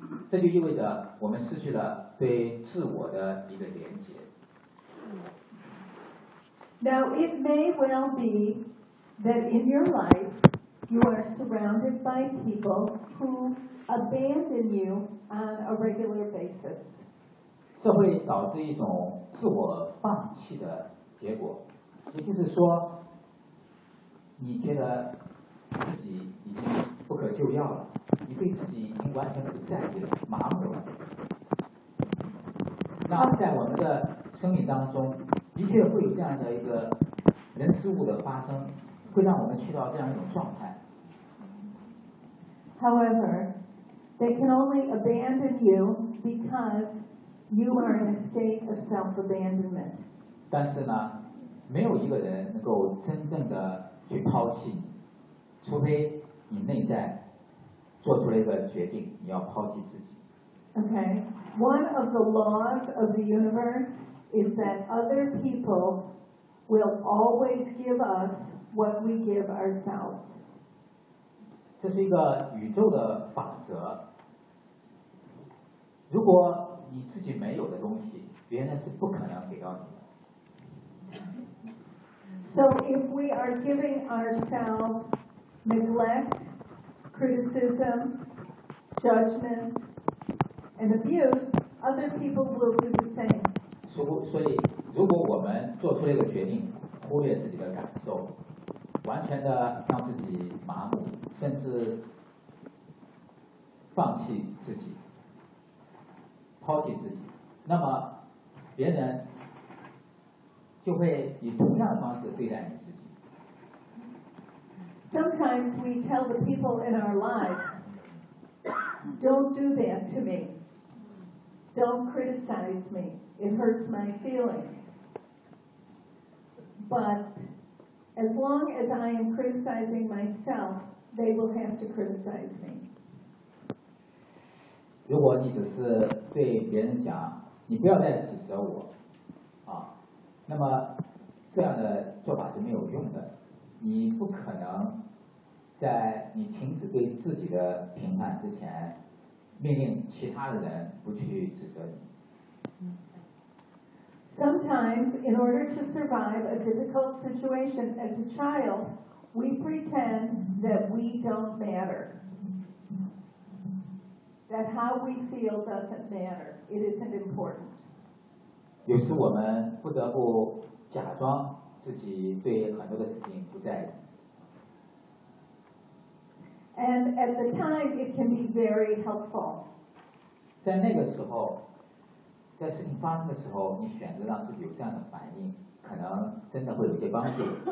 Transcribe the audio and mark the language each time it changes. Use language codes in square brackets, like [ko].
[zh] 这就意味着我们失去了对自我的一个连接。 [en] Now it may well be that in your life you are surrounded by people who abandon you on a regular basis. [zh] 这会导致一种自我放弃的结果，也就是说，你觉得自己已经不可救药了，你对自己已经完全不在意了，麻木了。那在我们的生命当中，的确会有这样的一个人事物的发生，会让我们去到这样一种状态。 [en] However, they can only abandon you because you are in a state of self-abandonment. [zh] 但是呢，没有一个人能够真正的去抛弃你，除非你内在做出了一个决定，你要抛弃自己。 [en] Okay, one of the laws of the universe is that other people will always give us what we give ourselves. [zh] 这是一个宇宙的法则。如果你自己没有的东西，别人是不可能给到你的。 [en] So if we are giving ourselves neglect, criticism, judgment, and abuse, other people will do the same. [zh] 所以如果我们做出了一个决定，忽略自己的感受，完全的让自己麻木，甚至放弃自己，抛弃自己，那么别人就会以同样的方式对待你自己。 [en] Sometimes we tell the people in our lives, "Don't do that to me. Don't criticize me. It hurts my feelings." But as long as I am criticizing myself, they will have to criticize me. [zh] 如果你只是对别人讲，你不要再指责我，啊，那么这样的做法是没有用的，你不可能。在你停止对自己的评判之前，命令其他的人不去指责你。 [en] Sometimes, in order to survive a difficult situation as a child, we pretend that we don't matter. That how we feel doesn't matter. It isn't important. [zh] 有时我们不得不假装自己对很多的事情不在意。 [en] And at the time, it can be very helpful. [zh] 在那个时候，在事情发生的时候，你选择让自己有这样的反应，可能真的会有些帮助。